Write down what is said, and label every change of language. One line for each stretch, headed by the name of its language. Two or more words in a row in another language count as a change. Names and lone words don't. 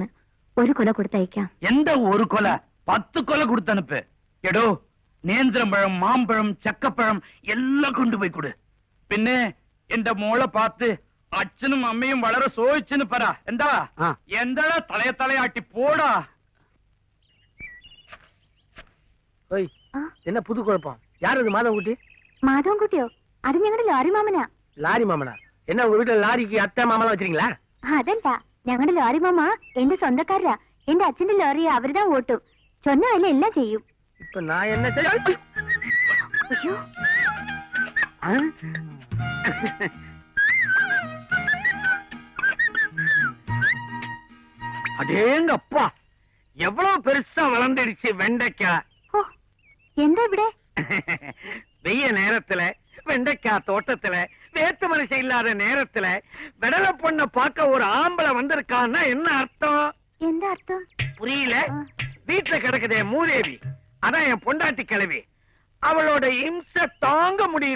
Malayalam: ഒരു കൊല കൊടുത്തയക്കാം. എന്താ ഒരു കൊല? 10 കൊല കൊടുത്തനുപ്പ്. എടോ, നേന്ത്രപ്പഴം, മാമ്പഴം, ചക്കപ്പഴം എല്ലാം കൊണ്ടുപോയി കൊടു. പിന്നെ എന്റെ മോളെ പാത്ത് അച്ഛനും അമ്മയും വളരെ സോയിച്ചെന്ന് പറ. എന്താ എന്താടാ തലയാട്ടി പോടാ.
Tamil: என்ன புது குழப்பம்? யார் அது? மாதவன்குட்டி? மாதவன்குட்டியோ? அது ഞങ്ങളുടെ லாரி மாமனா. லாரி மாமனா? என்ன உங்க வீட்டுல லாரிக்கு அத்தை மாமலாம் வச்சிருக்கீங்களா?
Malayalam: അതല്ല, ഞങ്ങളുടെ ലാറി മാമ എന്റെ സ്വന്തക്കാരാ. എന്റെ അച്ഛന്റെ ലോറി അവരുതാ ഓട്ടും.
Tamil: சொன்ன வேலை எல்லாம் செய்யும். இப்ப நான் என்ன செய்ய? ஐயோ, அடேங்கப்பா, எவ்வளவு பெருசா வளர்ந்துடுச்சு வெண்டைக்காய்.
Malayalam: എന്താ ഇവിടെ?
Tamil: வெய்ய நேரத்துல வெண்டைக்காய் தோட்டத்துல வேத்து மனுஷன் இல்லாத நேரத்துல விடல பொண்ண பார்க்க ஒரு ஆம்பளை வந்திருக்கான்னா என்ன அர்த்தம்? எந்த அர்த்தம் புரியல? வீட்டுல கிடக்குதே மூதேவி, அதான் என் பொண்டாட்டி கிழவி. அவளோட இம்சை தாங்க முடியல.